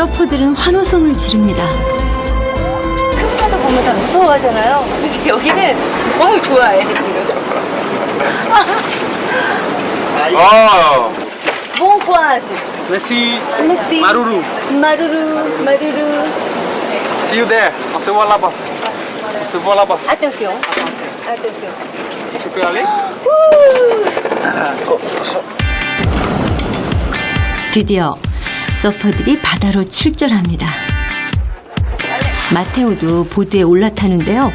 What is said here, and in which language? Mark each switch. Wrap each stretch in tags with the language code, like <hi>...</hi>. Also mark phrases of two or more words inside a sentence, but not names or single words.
<ko>서퍼들은 환호성을 지릅니다. 큰 파도 보면 다 무서워하잖아요. 근데 여기는 너무 좋아해 지금.</ko> <fr>Oh, Bon courage. merci. Merci.</fr> <ty>Maruru. maruru maruru.</ty> <en>See you there.</en> <fr>On se voit là-bas. On se voit là-bas. Attention. Attention. Attention. Tu peux aller?</fr> <ko>드디어 서퍼들이 바다로 출전합니다. 마테오도 보드에 올라타는데요.</ko>